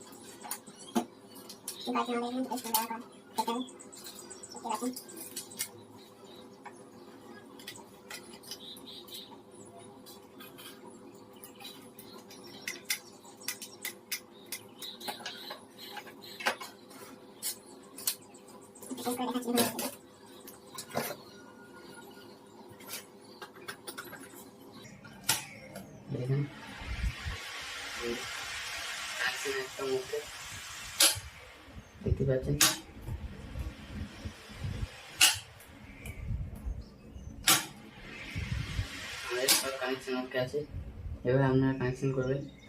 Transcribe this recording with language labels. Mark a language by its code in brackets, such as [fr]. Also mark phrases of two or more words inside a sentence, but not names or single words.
[id] dibaca oleh ini terus mendapat tekan, silakan. Kita lihat dulu. [bn] দেখেন কানেকশন একটা মুখে দেখতে পাচ্ছেন, আমাদের সব কানেকশন ওকে আছে, এভাবে আপনারা কানেকশন করবেন।